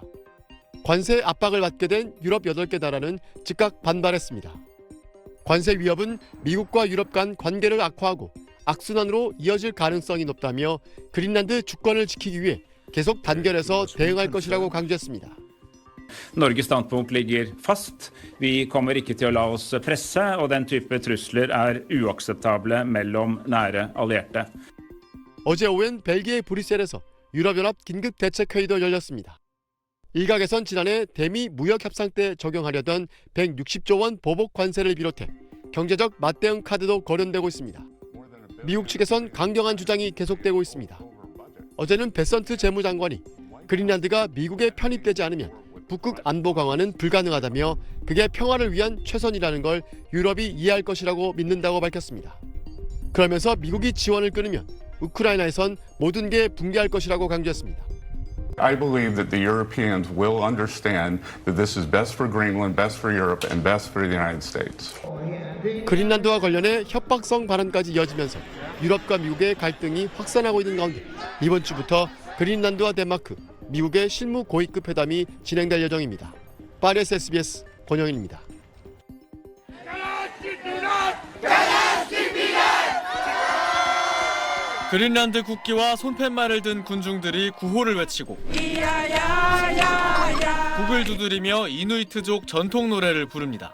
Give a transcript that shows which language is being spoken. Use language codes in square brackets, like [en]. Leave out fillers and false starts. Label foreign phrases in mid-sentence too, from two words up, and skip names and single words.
[ko] 관세 압박을 받게 된 유럽 8개 나라는 즉각 반발했습니다. 관세 위협은 미국과 유럽 간 관계를 악화하고 악순환으로 이어질 가능성이 높다며 그린란드 주권을 지키기 위해 계속 단결해서 대응할 것이라고 강조했습니다. [no] Norges standpunkt ligger fast. Vi kommer ikke til å la oss presse, og den type trusler er uakseptable mellom nære allierte. [ko] 어제 오후엔 벨기에 브뤼셀에서 유럽연합 긴급대책회의도 열렸습니다. 일각에선 지난해 대미 무역협상 때 적용하려던 160조 원 보복 관세를 비롯해 경제적 맞대응 카드도 거론되고 있습니다. 미국 측에선 강경한 주장이 계속되고 있습니다. 어제는 베선트 재무장관이 그린란드가 미국에 편입되지 않으면 북극 안보 강화는 불가능하다며 그게 평화를 위한 최선이라는 걸 유럽이 이해할 것이라고 믿는다고 밝혔습니다. 그러면서 미국이 지원을 끊으면 우크라이나에선 모든 게 붕괴할 것이라고 강조했습니다. [en] I believe that the Europeans will understand that this is best for Greenland, best for Europe, and best for the United States. [ko] 그린란드와 관련해 협박성 발언까지 이어지면서 유럽과 미국의 갈등이 확산하고 있는 가운데 이번 주부터 그린란드와 덴마크, 미국의 실무 고위급 회담이 진행될 예정입니다. 파리에서 SBS 권영일입니다. 그린란드 국기와 손팻말을 든 군중들이 구호를 외치고 북을 두드리며 이누이트족 전통 노래를 부릅니다.